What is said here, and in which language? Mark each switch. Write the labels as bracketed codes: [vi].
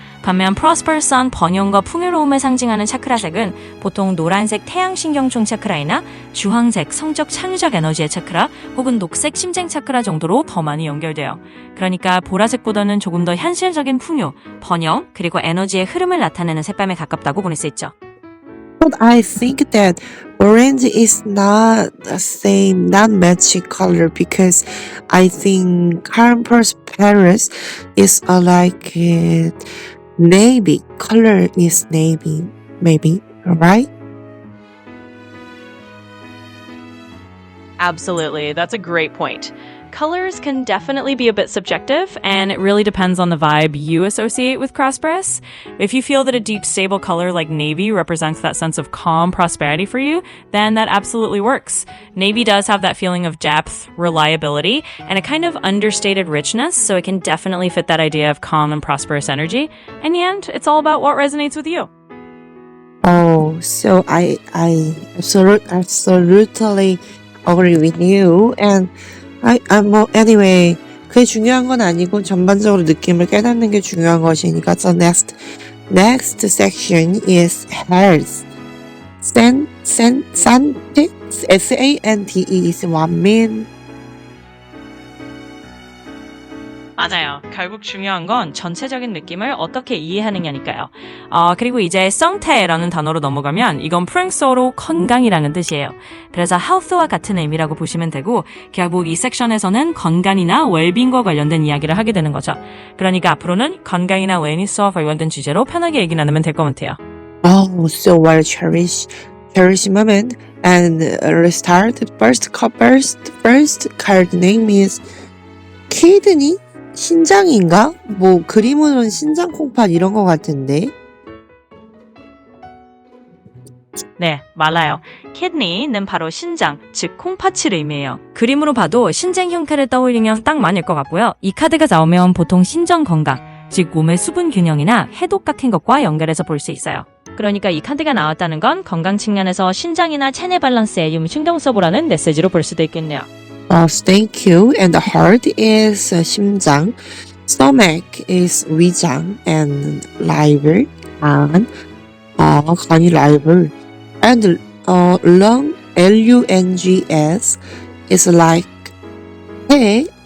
[ko] 반면 prosperous한 번영과 풍요로움을 상징하는 차크라색은 보통 노란색 태양신경총 차크라이나 주황색 성적 창의적 에너지의 차크라 혹은 녹색 심장 차크라 정도로 더 많이 연결돼요. 그러니까 보라색보다는 조금 더 현실적인 풍요, 번영, 그리고 에너지의 흐름을 나타내는 색감에 가깝다고 보낼 수 있죠. [en] But I think that orange is not the same, not matching color because I think calm prosperous is like navy. Color is navy, maybe, right? Absolutely. That's a great point. Colors can definitely be a bit subjective, and it really depends on the vibe you associate with prosperous. If you feel that a deep, stable color like navy represents that sense of calm prosperity for you, then that absolutely works. Navy does have that feeling of depth, reliability, and a kind of understated richness, so it can definitely fit that idea of calm and prosperous energy. In the end, it's all about what resonates with you. Oh, so I absolutely agree with you. And anyway, [ko] 그게 중요한 건 아니고 전반적으로 느낌을 깨닫는 게 중요한 것이니까. [en] So next section is health. Sante, S-A-N-T-E is what mean? [ko] 맞아요. 결국 중요한 건 전체적인 느낌을 어떻게 이해하느냐니까요. 그리고 이제 성태라는 단어로 넘어가면 이건 프랑스어로 건강이라는 뜻이에요. 그래서 health와 같은 의미라고 보시면 되고 결국 이 섹션에서는 건강이나 웰빙과 관련된 이야기를 하게 되는 거죠. 그러니까 앞으로는 건강이나 웰니스와 관련된 주제로 편하게 얘기 나누면 될 것 같아요. [en] Oh, so well cherish moment and restart. First card name is kidney. [ko] 신장인가? 뭐 그림으로는 신장 콩팥 이런 거 같은데. 네, 맞아요. kidney는 바로 신장, 즉 콩팥을 의미해요. 그림으로 봐도 신장 형태를 떠올리면 딱 맞을 것 같고요. 이 카드가 나오면 보통 신장 건강, 즉 몸의 수분 균형이나 해독 같은 것과 연결해서 볼 수 있어요. 그러니까 이 카드가 나왔다는 건 건강 측면에서 신장이나 체내 밸런스에 좀 신경 써보라는 메시지로 볼 수도 있겠네요. [en] Thank you. And the heart is 심장, stomach is 위장, and liver, 간이 liver, and lung, lungs is like 폐.